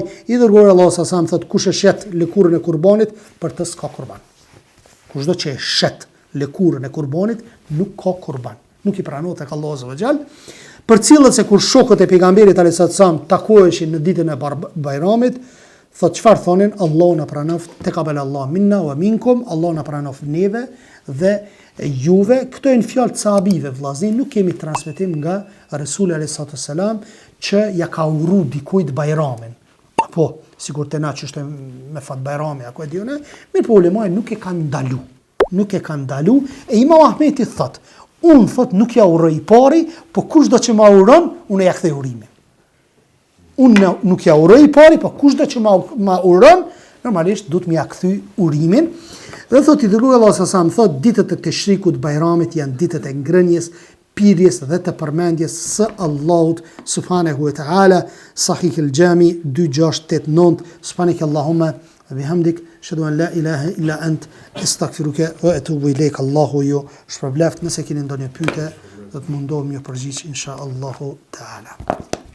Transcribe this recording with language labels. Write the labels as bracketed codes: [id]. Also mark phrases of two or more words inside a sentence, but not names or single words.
[sq] I dërguari Allahu sa sam thot, kush e shet lëkurën e kurbanit, për të s'ka kurban. Kushdo që e shet lëkurën e kurbanit, nuk ka kurban. Nuk i pranohet tek Allahu [ar] سبحانه وتعالى. [sq] Përcillet se kur shokët e pejgamberit [ar] عليه السلام [sq] takoheshin në ditën e Bajramit, thot çfarë thonin? Allahu na pranoft, [ar] تقبل الله منا ومنكم, [sq] Allahu na pranoft neve dhe juve. Këto janë fjalë të sahabive, vllazë, nuk kemi transmetim nga Resuli [ar] عليه السلام [sq] që ja ka uru dikujt Bajramin. Po, sikur të na çështë me fat Bajrami, apo e diunë, mirë po ulemaj nuk e kanë ndalu. Nuk e kanë ndalu, e Imam Ahmeti thot, unë thot nuk ja uroj i pari, po kushdo që ma uron, unë ja kthej urimin. Unë nuk ja uroj i pari, po kushdo që ma uron, normalisht du të më ja kthy urimin. Dhe thot i dërguari Allahu sa sam thot, ditët e Teshrikut, Bajramit janë ditët e ngrënjes, pirjes dhe të përmendjes së Allahut [ar] سبحانه وتعالى. [sq] Sahih al-Jami 2689. [ar] سبحانك اللهم وبحمدك أشهد أن لا إله إلا أنت أستغفرك وأتوب إليك. [sq] Allahu ju shpërbleft. Nëse keni ndonjë pyetje, do të mundohem ju përgjigj [ar] إن شاء الله تعالى.